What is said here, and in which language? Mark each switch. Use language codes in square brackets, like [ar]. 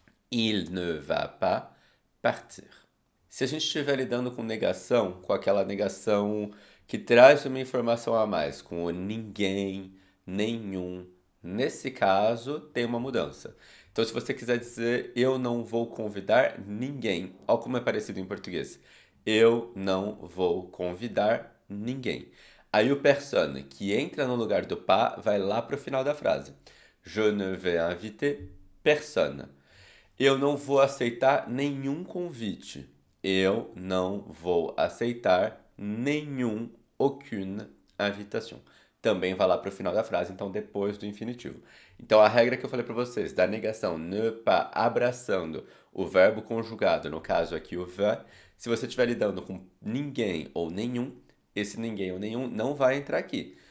[fr] Il ne va pas partir. [pt] Se a gente estiver lidando com negação, com aquela negação que traz uma informação a mais, com o ninguém, nenhum, nesse caso tem uma mudança. Então, se você quiser dizer eu não vou convidar ninguém, olha como é parecido em português. Eu não vou convidar ninguém. Aí o personne que entra no lugar do pas vai lá para o final da frase. [fr] Je ne vais inviter personne. [pt] Eu não vou aceitar nenhum convite. Eu não vou aceitar nenhum, [fr] aucune invitation. [pt] Também vai lá para o final da frase, então depois do infinitivo. Então a regra que eu falei para vocês, da negação ne pas abraçando o verbo conjugado, no caso aqui o va, se você estiver lidando com ninguém ou nenhum, esse ninguém ou nenhum não vai entrar aqui.